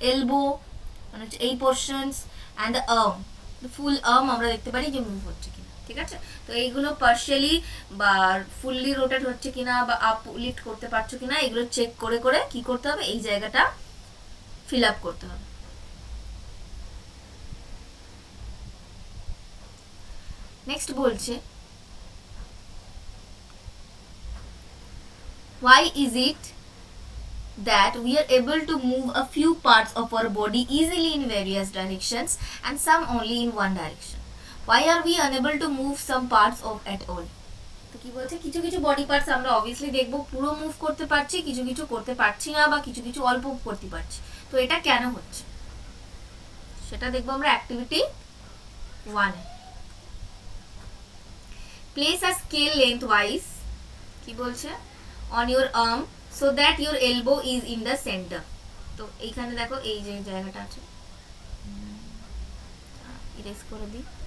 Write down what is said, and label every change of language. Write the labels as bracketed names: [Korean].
[Bangla] Elbow মানে হচ্ছে এই portions. [English] and the arm, [Bangla] full arm আমরা দেখতে পারি যে মুভ হচ্ছে কিনা। ঠিক আছে, তো এইগুলো পার্শিয়ালি বা ফুললি রোটেট হচ্ছে কিনা বা আপ লিফট করতে পারছো কিনা এগুলো চেক করে করে কি করতে হবে, এই জায়গাটা ফিল আপ করতে হবে। নেক্সট বলছে [English] why is it that we are able to move a few parts of our body easily in various directions and some only in one direction? Why are we unable to move some parts of at all? [Bangla] তো কি বলছে, কিছু কিছু body parts আমরা obviously দেখবো পুরো move করতে পারছি, কিছু কিছু করতে পারছি না বা কিছু কিছু অল্প করতে পারছি। তো এটা কেন হচ্ছে সেটা দেখবো আমরা অ্যাক্টিভিটি 1-এ। [English] place a scale lengthwise, [Bangla] কি বলছে, [English] on your arm so that your elbow is in the center। [Bangla] তো এইখানে দেখো এই যে জায়গাটা আছে, ইরেজ করে দিই।